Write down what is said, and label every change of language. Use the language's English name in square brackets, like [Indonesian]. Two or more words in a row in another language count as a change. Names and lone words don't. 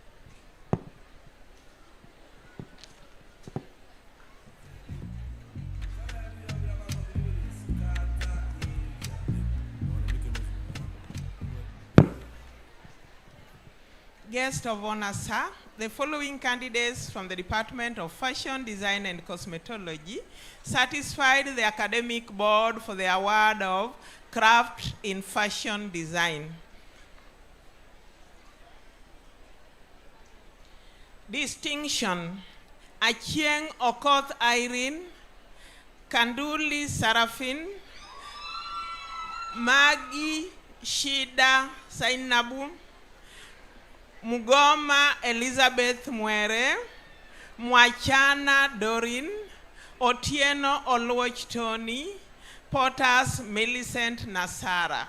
[English] Guest of honor, sir, the following candidates from the Department of Fashion, Design and Cosmetology satisfied the academic board for the award of Craft in Fashion Design. Distinction: Achieng Okoth Irene, Kanduli Sarafin, Maggie Shida Sainabu, Mugoma Elizabeth Mwere, Mwachana Dorin, Otieno Oluoch Tony, Potters Millicent Nasara.